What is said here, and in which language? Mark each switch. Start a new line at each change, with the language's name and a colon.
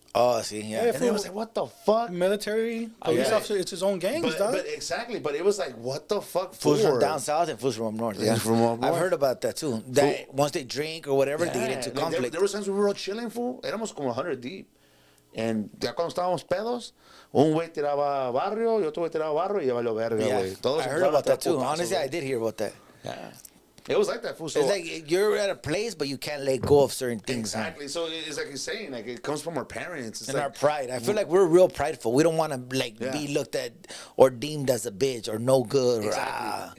English: Oh, see, yeah. And it was like, what the fuck? Military, police officer, it's his own gangs, dog. But exactly, but it was like, what the fuck? Fools from down south and fools from up north. Yeah, from up north. I've heard about that too. That once they drink or whatever, they get into conflict. There were times we were all chilling, fool. Éramos como 100 deep.
Spanish: And ya cuando estábamos pedos, un güey tiraba barrio y otro güey tiraba barrio y ya valió verga, güey.
English: I heard about that too. Honestly, I did hear about that. Yeah. It was like that, fool. So it's like you're at a place, but you can't let go of certain things. Exactly. So it's like he's saying, like it comes from our parents. It's and like, our pride. I feel like we're real prideful. We don't want to like be looked at or deemed as a bitch or no good. Exactly.